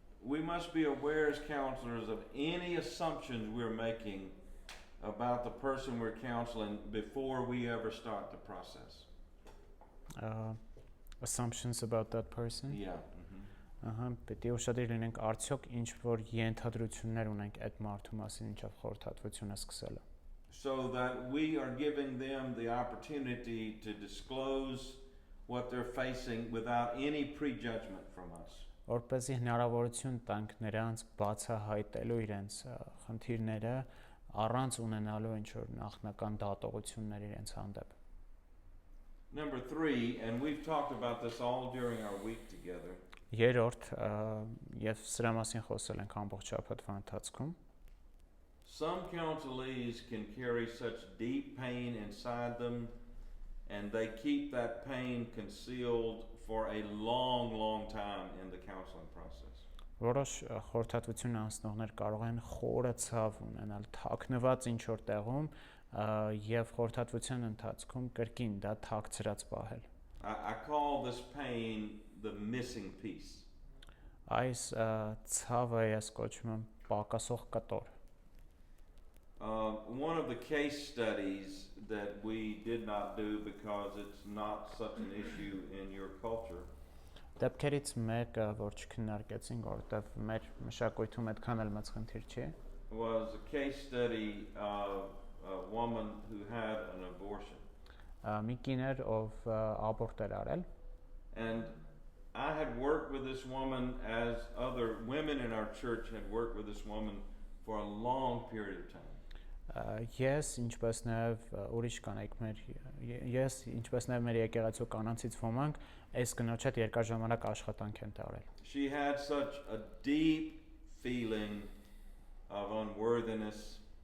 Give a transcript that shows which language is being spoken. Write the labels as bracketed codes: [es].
[en] we must be aware as counselors of any assumptions we're making about the person we're counseling before we ever start the process. Assumptions about that person. Yeah. [hy] Պետք է ուշադիր լինենք, արդյոք ինչ որ ենթադրություններ ունենք այդ մարդու մասին, ինչով խորհրդատվությունը սկսելը։ [en] So that we are giving them the opportunity to disclose what they're facing without any prejudgment from us. [hy] Որպեսզի հնարավորություն տանք նրանց բացահայտելու իրենց խնդիրները առանց ունենալու ինչ որ նախնական դատողություններ իրենց հանդեպ։ [en] Number 3, and we've talked about this all during our week together. [hy] Երրորդ, եւ սրա մասին խոսել ենք ամբողջ շաբաթվա ընթացքում։ [en] Some counselees can carry such deep pain inside them, and they keep that pain concealed for a long time in the counseling process. [hy] Որոշ խորհրդատվություն անցնողներ կարող են խորը ցավ ունենալ, թաքնված ինչ որ տեղում եւ խորհրդատվության ընթացքում կրկին դա թաքցրած պահել։ [en] I call this pain the missing piece. [hy] Այս ցավը ես կոչում եմ պակասող կտոր։ [en] One of the case studies that we did not do because it's not such an issue in your culture [hy] Դեպքերից մեկը, որ չքննարկեցինք, որովհետև մեր մշակույթում այդքան էլ մեծ խնդիր չի, [en] was a case study of a woman who had an abortion. [hy] Մի կին էր, ով աբորտ էր արել, [en] And I had worked with this woman as other women in our church had worked with this woman for a long period of time. [hy] Ես, ինչպես նաև ուրիշ կանայք ինչպես նաև մեր եկեղեցու կանանցից ոմանք, այս կնոջ հետ երկար ժամանակ աշխատանք են տարել։ [en] She had such a deep feeling of unworthiness.